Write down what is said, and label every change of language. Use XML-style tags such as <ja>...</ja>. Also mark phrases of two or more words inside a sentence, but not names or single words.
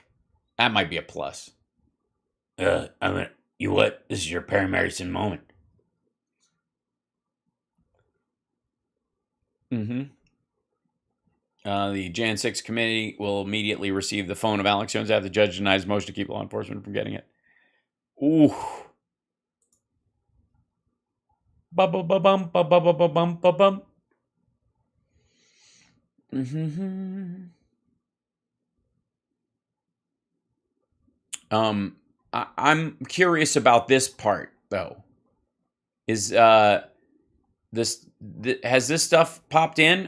<en>That might be a plus. You what? This is your Perry Mason moment. The Jan 6 committee will immediately receive the phone of Alex Jones after the judge denies motion to keep law enforcement from getting it. Ooh. Ba-ba-ba-bum, ba-ba-ba-bum, ba-bum. I'm curious about this part, though. Is has this stuff popped in?</en>